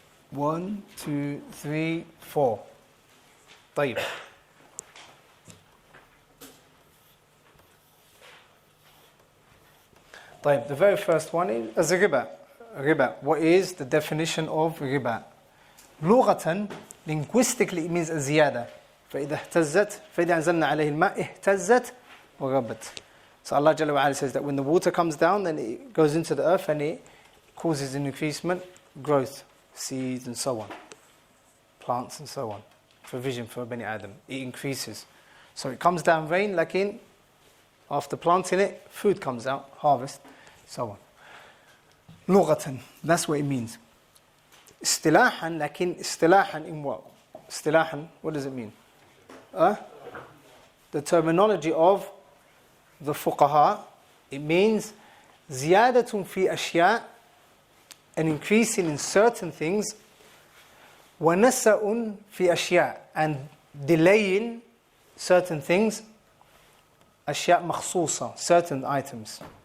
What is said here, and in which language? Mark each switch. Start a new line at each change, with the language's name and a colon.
English: 1, 2, 3, 4. طيب. طيب, the very first one is riba. Riba. What is the definition of riba? لغة, Linguistically, it means a ziyada.
Arabic: فإذا اهتزت فإذا أنزلنا عليه الماء اهتزت وغبت.
English: So Allah Jalla wa Ala says that when the water comes down, then it goes into the earth and it causes an increasement, growth, seeds and so on, plants and so on, provision for Bani Adam. It increases. So it comes down rain, like in after planting it, food comes out, harvest, so on. لغة, that's what it means.
Arabic: اصطلاحا, لكن اصطلاحا
English: in what? اصطلاحا, what does it mean? The terminology of the fuqaha, it means
Arabic: زيادة في أشياء,
English: an increasing in certain things,
Arabic: ونسأ في أشياء,
English: and delaying certain things,
Arabic: أشياء مخصوصة,
English: certain items.